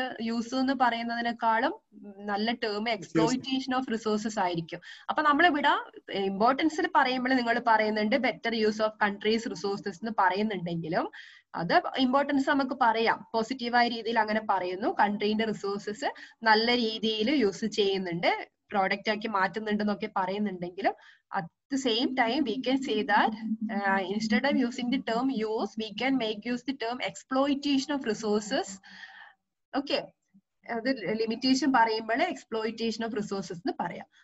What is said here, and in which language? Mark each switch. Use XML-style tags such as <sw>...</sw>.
<ml>Use എന്ന് പറയുന്നതിനേക്കാളും നല്ല term exploitation of resources ആയിരിക്കും. അപ്പൊ നമ്മളിവിടെ ഇമ്പോർട്ടൻസിൽ പറയുമ്പോൾ നിങ്ങൾ പറയുന്നുണ്ട് better use of countries resources എന്ന് പറയുന്നുണ്ടെങ്കിലും അത് ഇമ്പോർട്ടൻസ് നമുക്ക് പറയാം, പോസിറ്റീവായ രീതിയിൽ അങ്ങനെ പറയുന്നു. കൺട്രീന്റെ റിസോഴ്സസ് നല്ല രീതിയിൽ യൂസ് ചെയ്യുന്നുണ്ട്, പ്രോഡക്റ്റ് ആക്കി മാറ്റുന്നുണ്ടെന്നൊക്കെ പറയുന്നുണ്ടെങ്കിലും</ml> <en>at the same time we can say that instead of using the term use we can use the term exploitation of resources.</en> <ml>Okay, അത് ലിമിറ്റേഷൻ പറയുമ്പോൾ എക്സ്പ്ലോയിറ്റേഷൻ ഓഫ് റിസോഴ്സസ് എന്ന് പറയാം.</ml>